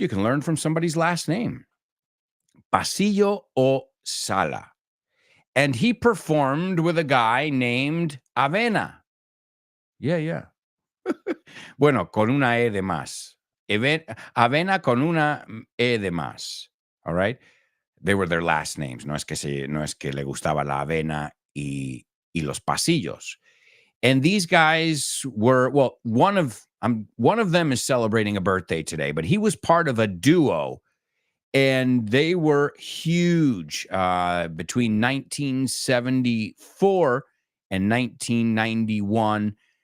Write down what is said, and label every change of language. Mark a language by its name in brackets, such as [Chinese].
[English] You can learn from somebody's last name. Pasillo o Sala. And he performed with a guy named Avena. [Spanish] Yeah. Bueno, con una E de más. Avena con una E de más. [English] All right. They were their last names. [Spanish] No es que le gustaba la avena y los pasillos. [English] And these guys were, well, one of them is celebrating a birthday today, but he was part of a duo, and they were huge between 1974 and 1991.